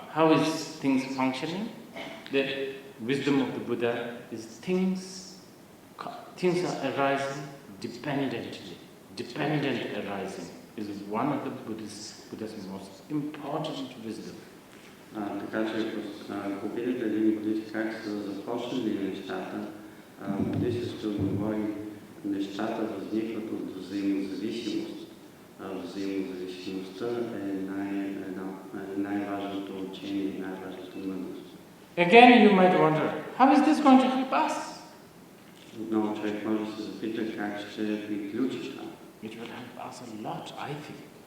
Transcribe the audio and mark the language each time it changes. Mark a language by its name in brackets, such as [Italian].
[English] How is things functioning? The wisdom of the Buddha is things are arising dependently. Dependent arising is one of the Buddha's most important wisdom. [Bulgarian] Така че ако видите един буддист как са започнали нещата, буддистът ще отговори, нещата възникват от взаимозависимост. Взаимозависимостта е най-важното учение и най-важното мъдрост. [English] Again, you might wonder, how is this going to help us? [Bulgarian] Отново човек може да се запита как ще приключи това. [English] It will help us a lot, I think.